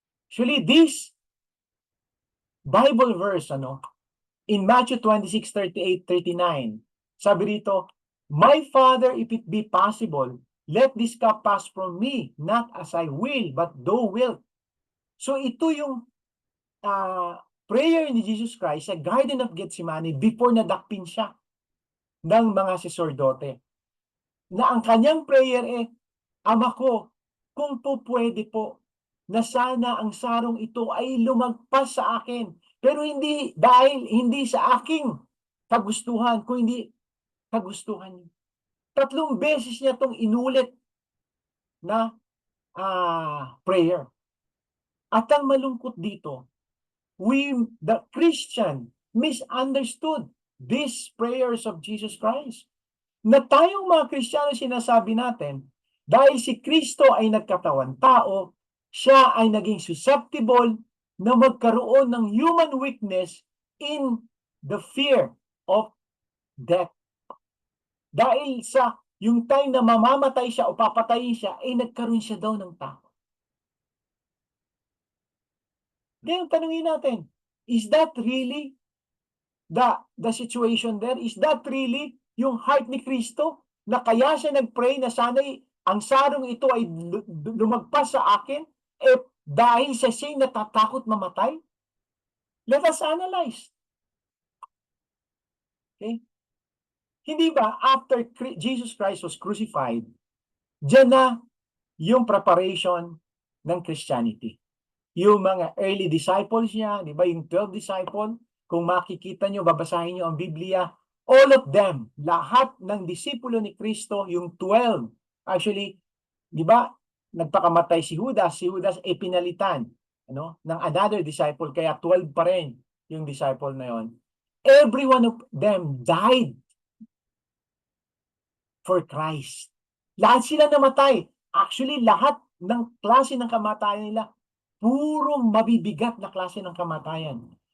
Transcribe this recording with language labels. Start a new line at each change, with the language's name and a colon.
English: Actually, this Bible verse, in Matthew 26:38-39,
Filipino: sabi rito,
English: My Father, if it be possible, let this cup pass from me, not as I will, but thou wilt.
Filipino: So ito yung prayer ni Jesus Christ sa Garden of Gethsemane before nadakpin siya ng mga saserdote. Na ang kanyang prayer Ama ko, kung po pwede po, na sana ang sarong ito ay lumagpas sa akin. Pero hindi dahil hindi sa aking kagustuhan, kundi kagustuhan niyo. 3 beses niya itong inulit na prayer. At ang malungkot dito,
English: the Christian, misunderstood these prayers of Jesus Christ.
Filipino: Na tayong mga Kristiyano sinasabi natin, dahil si Kristo ay nagkatawan tao, siya ay naging susceptible na magkaroon ng
English: human weakness in the fear of death.
Filipino: Dahil sa yung time na mamamatay siya o papatayin siya, ay nagkaroon siya daw ng takot. Ngayon, tanungin natin,
English: is that really the situation there? Is that really yung heart ni Kristo?
Filipino: Na kaya siya nag-pray na sana'y ang sarong ito ay lumagpas sa akin, dahil sa siya'y natatakot mamatay?
English: Let us analyze. Okay?
Filipino: Hindi ba,
English: after Jesus Christ was crucified,
Filipino: diyan na yung preparation ng Christianity. Yung mga early disciples niya, di ba, yung 12 disciples, kung makikita nyo, babasahin nyo ang Biblia,
English: all of them,
Filipino: lahat ng disipulo ni Kristo, yung 12, actually, di ba, nagpakamatay si Judas ay pinalitan ng
English: another disciple,
Filipino: kaya 12 pa rin yung disciple na yon.
English: Every one of them died for Christ.
Filipino: Lahat sila namatay. Actually, lahat ng klase ng kamatayan nila, purong mabibigat na klase ng kamatayan.